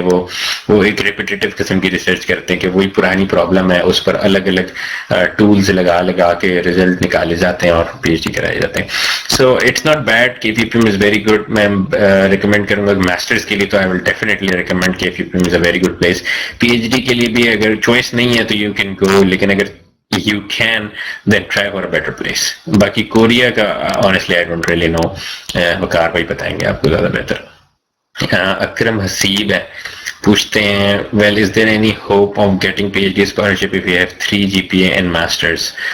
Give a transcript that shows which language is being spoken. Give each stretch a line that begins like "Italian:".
Urdu: وہ ایک ریپیٹیٹیو قسم کی ریسرچ کرتے ہیں کہ وہی پرانی پرابلم ہے اس پر الگ الگ ٹولز لگا کے ریزلٹ نکالے جاتے ہیں اور پی ایچ ڈی کرائے جاتے ہیں.
English: So it's not bad. K P P M is very good.
Urdu: میں ریکمینڈ کروں گا ماسٹرز کے لیے
English: تو I will definitely recommend K P P M is a very good place.
Urdu: P H D کے لیے بھی اگر چوائس نہیں ہے تو
English: you can go,
Urdu: لیکن اگر
English: you can then try for a better place.
Urdu: باقی کوریا کا
English: honestly I don't really know.
Urdu: وقار بھائی بتائیں گے آپ کو زیادہ بہتر. اکرم حسیب ہے، پوچھتے ہیں
English: well is there any hope of getting PhD scholarship if you have 3 GPA and masters?